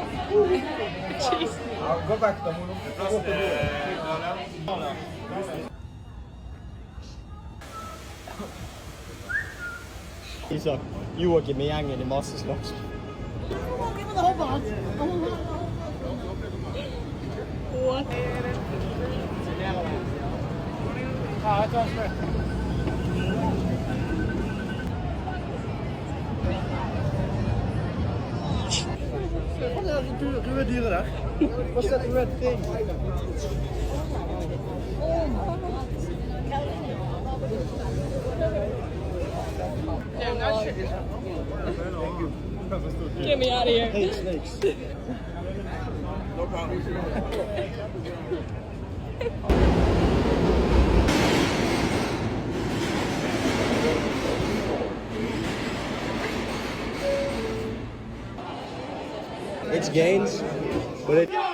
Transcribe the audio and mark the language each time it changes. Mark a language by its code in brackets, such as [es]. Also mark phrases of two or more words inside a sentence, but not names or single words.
[en] Jeez. I'll go back to [no] Så Joakim med gjengen i masseslåss. [en] What? [no] Røde dyret der. [en] What's that red thing? Damn, that shit is... Get me out of here. Hate snakes. No problem. It's gains, but it...